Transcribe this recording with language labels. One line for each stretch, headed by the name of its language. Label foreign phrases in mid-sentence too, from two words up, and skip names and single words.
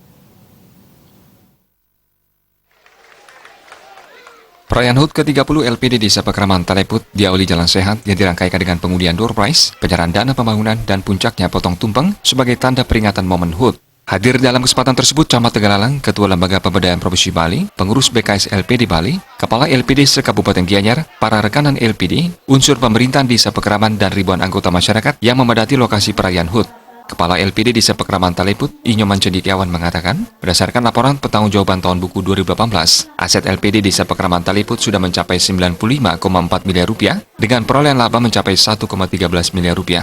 Indonesian: Perayaan HUT ke-30 LPD Desa Pekraman Taleput diawali jalan sehat yang dirangkaikan dengan pengundian door prize, penyerahan dana pembangunan, dan puncaknya potong tumpeng sebagai tanda peringatan momen HUT. Hadir dalam kesempatan tersebut Camat Tegalalang, Ketua Lembaga Pemberdayaan Provinsi Bali, pengurus BKS LPD Bali, Kepala LPD se-Kabupaten Gianyar, para rekanan LPD, unsur pemerintahan Desa Pekraman, dan ribuan anggota masyarakat yang memadati lokasi perayaan HUT. Kepala LPD Desa Pekraman Taleput, Inyoman Cendikiawan mengatakan, berdasarkan laporan pertanggungjawaban tahun buku 2018, aset LPD Desa Pekraman Taleput sudah mencapai 95,4 miliar rupiah dengan perolehan laba mencapai 1,13 miliar rupiah.